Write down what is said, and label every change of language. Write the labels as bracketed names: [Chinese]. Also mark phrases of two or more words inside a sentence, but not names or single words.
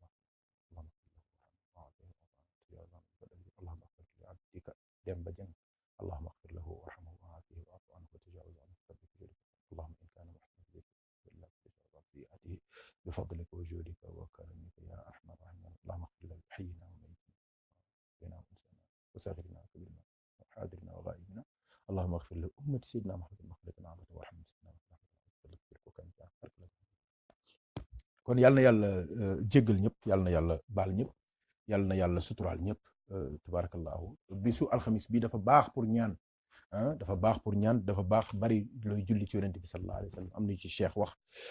[Arabic] اللهم اغفر لعبدك Demba Dieng اللهم اغفر له وارحمه وعافه واعف عنه وتجاوز عنه بفضلك اللهم ان كان محسنا بك فلا تجاوز عن سيئاته بفضلك وجودك وكرمك يا ارحم الراحمين اللهم اغفر لحينا وميتنا وانسانا وصغيرنا وكبيرنا وحاضرنا وغائبنا اللهم اغفر لأمة سيدنا محمد المخلوق عبده وارحم سيدنا محمد [Wolof] kan kon yàlla na yàlla jéggal ñëpp yàlla na yàlla baal ñëpp yàlla na yàlla suturaal ñëpp tabarakallahu bisu alxamis bi dafa baax pour ñaan dafa baax pour ñaan dafa baax bari looy julli ci yonent bi [Arabic] صلى الله عليه وسلم [Wolof] am na yu ci cheikh wax am